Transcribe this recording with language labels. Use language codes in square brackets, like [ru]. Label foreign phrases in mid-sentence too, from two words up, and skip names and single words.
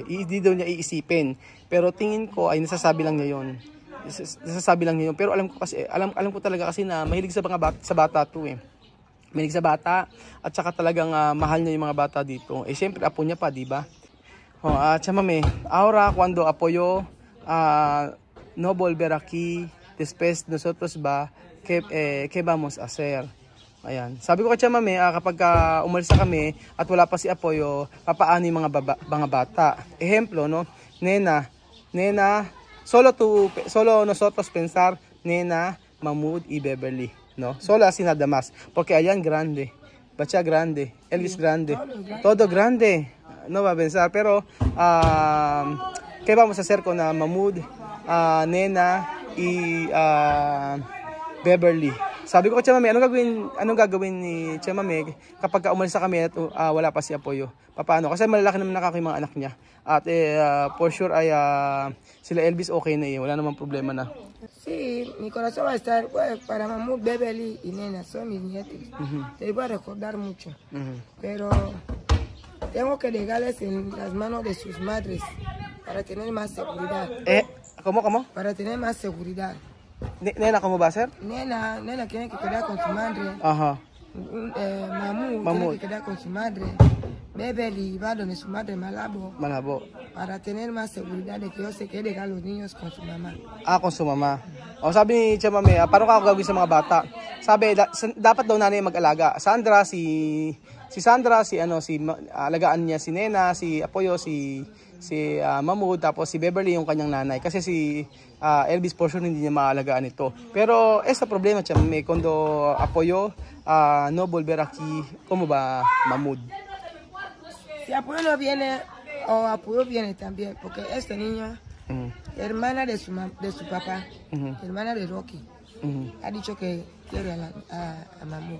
[tl] Hindi daw niya iisipin. Pero tingin ko ay nasasabi lang niya 'yon. Nasasabi lang niya 'yon. Pero alam ko talaga kasi na mahilig sa bata 'to eh. Mahilig sa bata at saka talagang mahal niya yung mga bata dito. Eh syempre apo niya pa, di ba? [es] Chamame, ahora cuando apoyo no volver aquí después nosotros ¿qué vamos a hacer? [tl] Ayan. Sabi ko kay Chamame, kapag umalis na kami at wala pa si Apoyo, papaano yung mga bata? [es] Ejemplo, no? Nena, solo nosotros pensar, Nena, Mahmoud y Beverly, no? Solo así nada más. Porque allá grande, Bacha grande, Elvis grande, todo grande. No va a pensar, pero ¿qué vamos a hacer con Mahmoud, Nena y Beverly? [tl] Sabi ko kay Chamame, anong gagawin ni Chamame kapag umalis na kami at wala pa si Apoyo? Paano? Kasi malalaki naman yung mga anak niya. At [en] for sure [tl] ay sila Elvis okay na eh. Wala namang problema na. [es] Sí, mi corazón va a estar para Mahmoud, Beverly y Nena, son mis nietos. Te voy a recordar mucho. Pero tengo que dejarles en las manos de sus madres para tener más seguridad. ¿Cómo? Para tener más seguridad. Nena, ¿cómo va a ser? Nena tiene que quedar con su madre. Ajá. Mahmoud tiene que quedar con su madre. Beverly va donde su madre Malabo. Para tener más seguridad de que yo sé que dejar los niños con su mamá. Con su mama. [tl] Sabi ni Chamame, paano ka gagawin sa mga bata? Sabi, dapat daw nanay mag-alaga. Sandra, si alagaan niya si Nena, si Apoyo, si Mahmoud, tapos si Beverly yung kanyang nanay. Kasi si Elvis por sure hindi niya maalagaan ito. [es] Pero esta problema, Chamame, cuando Apoyo no volver aquí, ¿cómo va Mahmoud? Si Apoyo no viene, o Apoyo viene también, porque esta niña, hermana de su papá, hermana de Rocky, ha dicho que quiere a Mahmoud.